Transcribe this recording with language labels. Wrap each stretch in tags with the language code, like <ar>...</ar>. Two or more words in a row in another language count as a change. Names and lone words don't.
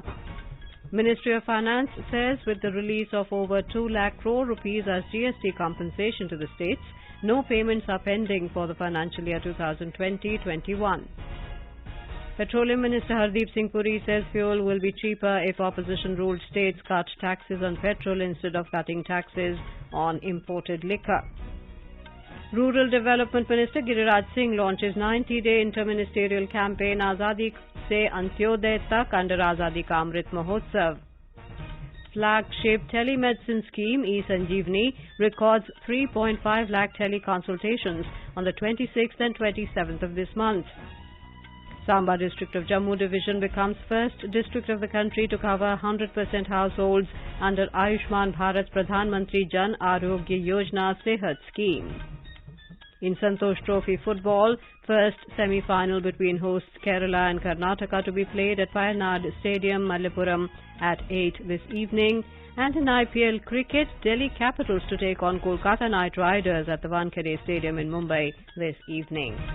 <en>Ministry of Finance says with the release of over 2 lakh crore rupees as GST compensation to the states, no payments are pending for the financial year 2020-21. Petroleum Minister Hardeep Singh Puri says fuel will be cheaper if opposition-ruled states cut taxes on petrol instead of cutting taxes on imported liquor. Rural Development Minister Giriraj Singh launches 90-day interministerial campaign Azadi Se Antyodaya Tak under Azadi Ka Amrit Mahotsav. Flagship telemedicine scheme E-Sanjeevani records 3.5 lakh teleconsultations on the 26th and 27th of this month. Samba district of Jammu division becomes first district of the country to cover 100% households under Ayushman Bharat Pradhan Mantri Jan Arogya Yojana Sehat scheme. In Santosh Trophy football, first semi-final between hosts Kerala and Karnataka to be played at Wayanad Stadium, Malappuram at 8 this evening. And in IPL cricket, Delhi Capitals to take on Kolkata Knight Riders at the Wankhede Stadium in Mumbai this evening.</en>